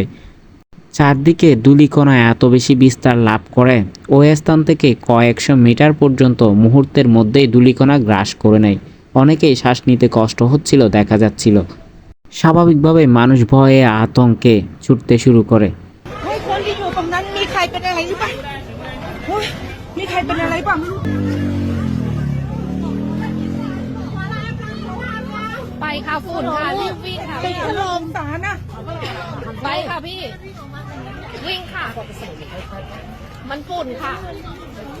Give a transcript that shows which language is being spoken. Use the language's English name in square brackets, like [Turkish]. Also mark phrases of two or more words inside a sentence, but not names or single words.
[Bangla] চারদিকে ধূলিকণা এত বেশি বিস্তার লাভ করে, ওই স্থান থেকে কয়েকশো মিটার পর্যন্ত মুহূর্তের মধ্যেই ধূলিকণা গ্রাস করে নেয়। অনেকেই শ্বাস নিতে কষ্ট হচ্ছিল দেখা যাচ্ছিল। স্বাভাবিকভাবে মানুষ ভয়ে আতঙ্কে ছুটতে শুরু করে। [Thai] เฮ้ยคนที่อยู่ตรงนั้นมีใครเป็นอะไรหรือเปล่าเฮ้ยมีใครเป็นอะไรเปล่าไม่รู้ ไปค่ะฝุ่นค่ะรีบวิ่งค่ะ ติด พี่ ถล่มสารนะ ไปค่ะพี่วิ่งค่ะมันฝุ่นค่ะ